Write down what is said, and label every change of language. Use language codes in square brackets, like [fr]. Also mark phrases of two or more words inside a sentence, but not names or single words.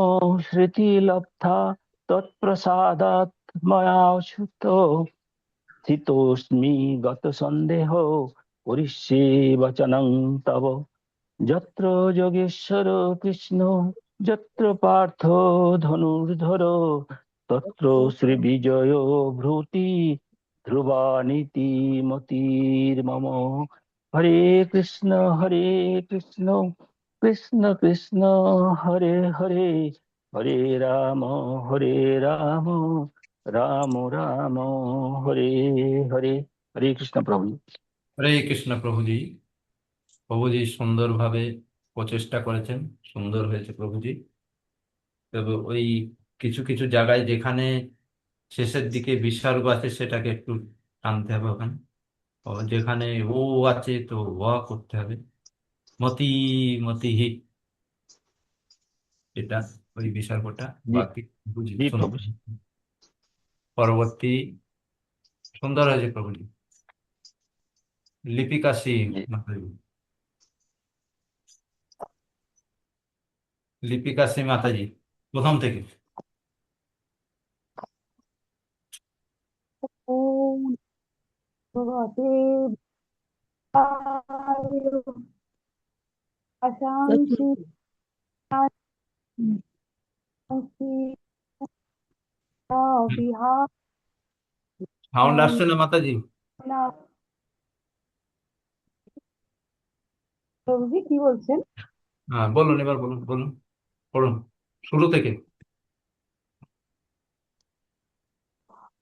[sa] श्रुतिलब्धा तत्प्रसादात् मयाच्युतो स्थितोऽस्मि गतसन्देहो करिष्ये वचनं तव यत्र योगेश्वर कृष्ण यत्र पार्थो धनुर्धरो तत्र श्रीविजयो भ्रूति ध्रुवानीति मतिर्मम हरे कृष्ण कृष्ण कृष्ण हरे हरे हरे राम राम राम हरे हरे हरे कृष्ण प्रभु। [bn] হরে কৃষ্ণ প্রভুজি। প্রভুজি সুন্দরভাবে প্রচেষ্টা করেছেন, সুন্দর হয়েছে প্রভুজি। তবে ওই কিছু কিছু জায়গায় যেখানে শেষের দিকে বিসর্গ আছে সেটাকে একটু টানতে হবে ওখানে। ও যেখানে ও আছে তো ওয়া করতে হবে। [sa] মতি মতি হি, [bn] এটা ওই বিসর্গটা জি বাকি বুঝি জি শুনুন। প্রভু। পরবর্তী সুন্দর হয়েছে প্রভুজি। লিপিকা সিং জি মাতাজি, লিপিকা সিং মাতাজি প্রথম থেকে। [sa] ॐ भगवते वासुदेवाय अशांति शांति बिहार [bn] সাউন্ড আসছে না মাতাজি? প্রভুজি কি বলছেন? হ্যাঁ বলুন, এবার বলুন বলুন, পড়ুন শুরু থেকে।